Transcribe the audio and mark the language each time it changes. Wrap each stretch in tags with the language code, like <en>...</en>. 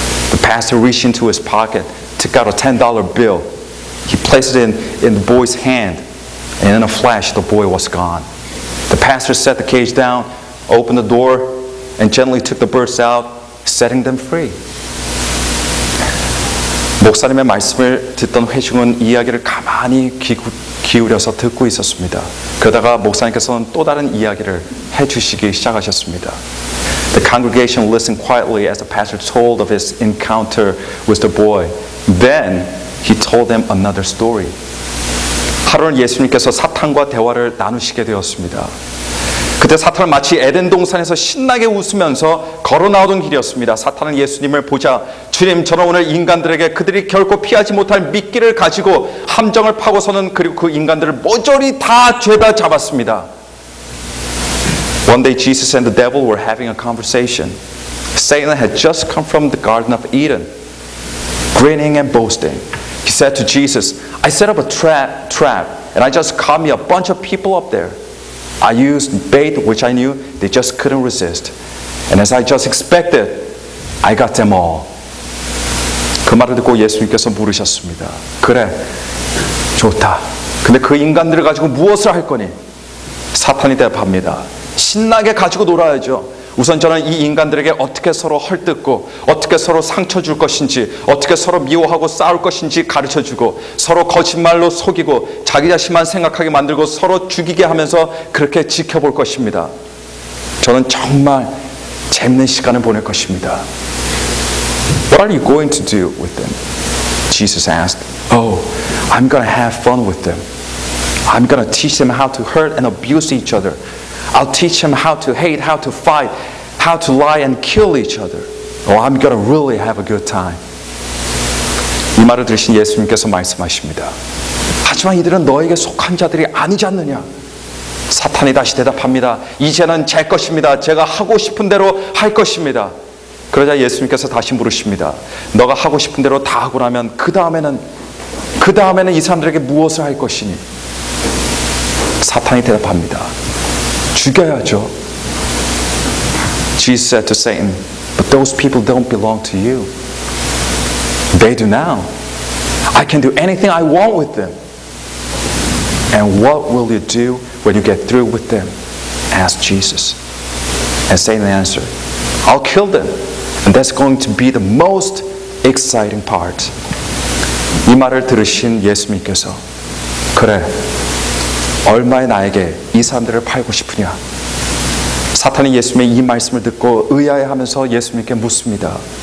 <en>The pastor reached into his pocket, took out a $10 bill. He placed it in the boy's hand, and in a flash, the boy was gone. The pastor set the cage down, opened the door, and gently took the birds out, setting them free.</en> <ko>목사님의 말씀을 듣던 회중은 이야기를 가만히 기울여서 듣고 있었습니다. 그러다가 목사님께서는 또 다른 이야기를 해주시기 시작하셨습니다.</ko> <en>The congregation listened quietly as the pastor told of his encounter with the boy. Then he told them another story.</en> <ko>하루는 예수님께서 사탄과 대화를 나누시게 되었습니다. 그때 사탄은 마치 에덴 동산에서 신나게 웃으면서 걸어 나오던 길이었습니다. 사탄은 예수님을 보자 주님, 저는 오늘 인간들에게 그들이 결코 피하지 못할 미끼를 가지고 함정을 파고서는 그리고 그 인간들을 모조리 다 죄다 잡았습니다.</ko> <en>One day Jesus and the devil were having a conversation. Satan had just come from the Garden of Eden, grinning and boasting. He said to Jesus, "I set up a trap and I just caught me a bunch of people up there. I used bait which I knew they just couldn't resist. And as I just expected, I got them all."</en> <ko>그 말을 듣고 예수님께서 물으셨습니다. 그래, 좋다. 근데 그 인간들을 가지고 무엇을 할 거니? 사탄이 대답합니다. 신나게 가지고 놀아야죠. 우선 저는 이 인간들에게 어떻게 서로 헐뜯고 어떻게 서로 상처 줄 것인지 어떻게 서로 미워하고 싸울 것인지 가르쳐주고 서로 거짓말로 속이고 자기 자신만 생각하게 만들고 서로 죽이게 하면서 그렇게 지켜볼 것입니다. 저는 정말 재밌는 시간을 보낼 것입니다.</ko> <en>What are you going to do with them? Jesus asked. Oh, I'm going to have fun with them. I'm going to teach them how to hurt and abuse each other. I'll teach them how to hate, how to fight, how to lie and kill each other. Oh, I'm going to really have a good time.</en> <ko>이 말을 들으신 예수님께서 말씀하십니다. 하지만 이들은 너에게 속한 자들이 아니지 않느냐? 사탄이 다시 대답합니다. 이제는 제 것입니다. 제가 하고 싶은 대로 할 것입니다. 그러자 예수님께서 다시 물으십니다. 너가 하고 싶은 대로 다 하고 나면 그 다음에는 이 사람들에게 무엇을 할 것이니? 사탄이 대답합니다. 죽여야죠.</ko> <en>Jesus said to Satan, "But those people don't belong to you. They do now. I can do anything I want with them." "And what will you do when you get through with them?" asked Jesus. And Satan answered, "I'll kill them. And that's going to be the most exciting part."</en> <ko>이 말을 들으신 예수님께서 그래, 얼마에 나에게 이 사람들을 팔고 싶으냐? 사탄이 예수님의 이 말씀을 듣고 의아해하면서 예수님께 묻습니다.</ko>